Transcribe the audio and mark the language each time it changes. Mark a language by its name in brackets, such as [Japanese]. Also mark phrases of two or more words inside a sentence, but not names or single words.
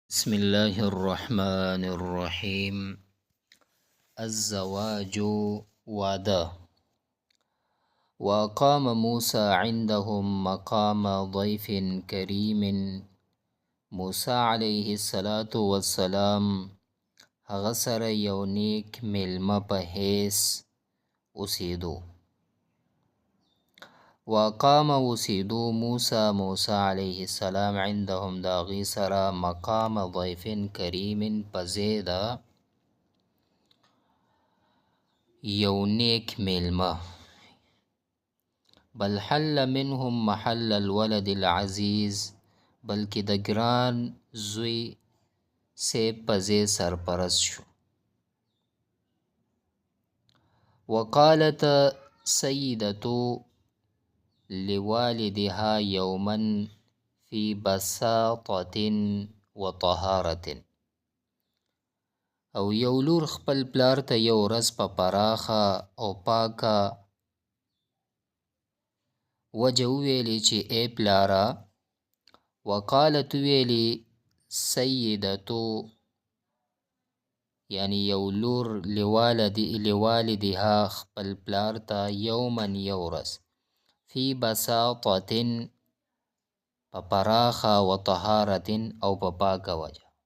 [Arabic] بسم الله الرحمن الرحيم. الزواج واده. وأقام موسى عندهم مقام ضيف كريم. [Pashto] موسى [Arabic] عليه الصلاة والسلام [Pashto] هغه سره یو نیک میلمه په حیث اوسېدو. وأقام اوسېدو موسی [Arabic] علیه السلام [Pashto] عندهم د هغوی سره [Arabic] مقام ضیف کریم [Pashto] په ځای د یو نیک میلمه. [Arabic] بل حل منهم محل الولد العزیز، [Pashto] بلکې د ګران زوی سیب په ځای سرپرست شو. [Arabic] وقالت سیدة لوالدها یوما فی بساطة وطهارة. [Pashto] او یو لور خپل پلار ته یو ورځ په پراخه او پاکه وجه وویلې چې ای پلاره. وقالت ویلې سیدتو یعنی یو لور لوالدها خپل پلار ته یوما یو ورځ [Arabic] فی بساطة [Pashto] په پراخه و طهارة او په پاکه وجه.